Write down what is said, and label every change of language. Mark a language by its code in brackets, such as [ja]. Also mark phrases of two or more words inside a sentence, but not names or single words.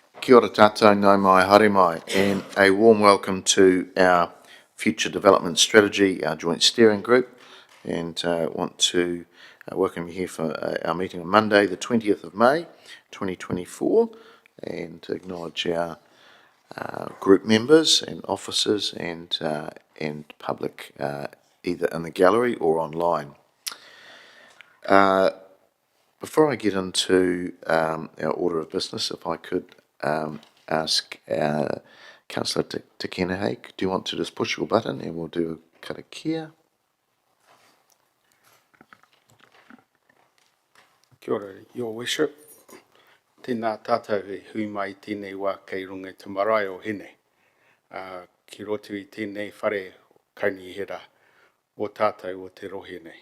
[mi] Kia ora tātou, nau mai, haere mai, [en] and a warm welcome to our Future Development Strategy, our joint steering group, and want to welcome you here for our meeting on Monday, the 20th of May, 2024, and to acknowledge our group members and officers and public either in the gallery or online. Before I get into our order of business, if I could ask Councillor Te Kenehe, do you want to just push your button and we'll do a karakia? [mi] Kia ora, [en] Your Worship. [mi] Tēnā tātou he hui mai tēnei wā kei runga te marae o hene. Ki roto I tēnei whare kainihera o tātou o te rohe nei.